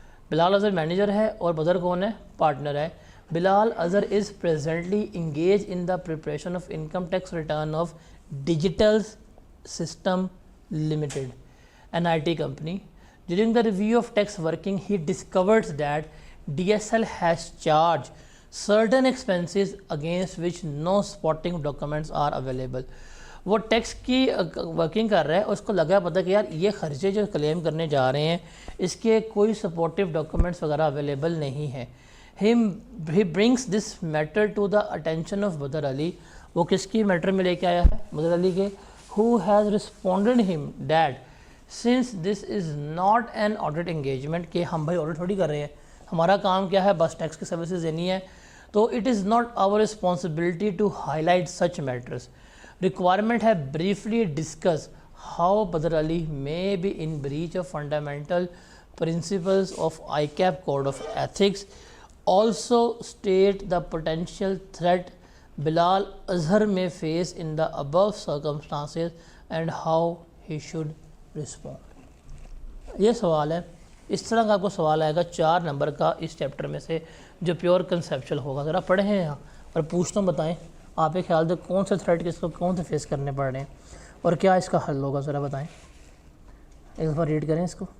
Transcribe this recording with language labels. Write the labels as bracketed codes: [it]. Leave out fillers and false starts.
[ur] بلال Azhar manager ہے اور بدر کون ہے، پارٹنر ہے. [en] Bilal Azhar is presently engaged in the preparation of income tax return of Digital System Limited, an IT company. During the review of tax working, he discovers that DSL has charged certain expenses against which no supporting documents are available. [ur] وہ tax کی working کر رہا ہے اور اس کو لگا پتہ کہ یار یہ خرچے جو کلیم کرنے جا رہے ہیں اس کے کوئی سپورٹیو ڈاکومنٹس وغیرہ اویلیبل نہیں ہیں. [en] He brings this matter to the attention of Badr Ali. [ur] وہ کس کی میٹر میں لے کے آیا ہے، بدر علی کے. [en] Who has responded him that since this is not an audit engagement، [ur] کہ ہم بھائی آڈٹ تھوڑی کر رہے ہیں، ہمارا کام کیا ہے، بس ٹیکس کی سروسز دینی ہے، [en] تو it is not our responsibility to highlight such matters. Requirement [ur] ہے [en] briefly discuss how Badr Ali may be in breach of fundamental principles of ICAP code of ethics. Also state the potential threat Bilal Azhar may face in the above circumstances and how he should respond. [ur] یہ سوال ہے، اس طرح کا آپ کو سوال آئے گا 4 number کا اس چیپٹر میں سے جو پیور کنسیپچل ہوگا. ذرا پڑھیں یہاں اور پوچھتا ہوں، بتائیں آپ کے خیال سے کون سے تھریٹ کس کو کون سے فیس کرنے پڑ رہے ہیں اور کیا اس کا حل ہوگا، ذرا بتائیں. ایک دفعہ ریڈ کریں اس کو.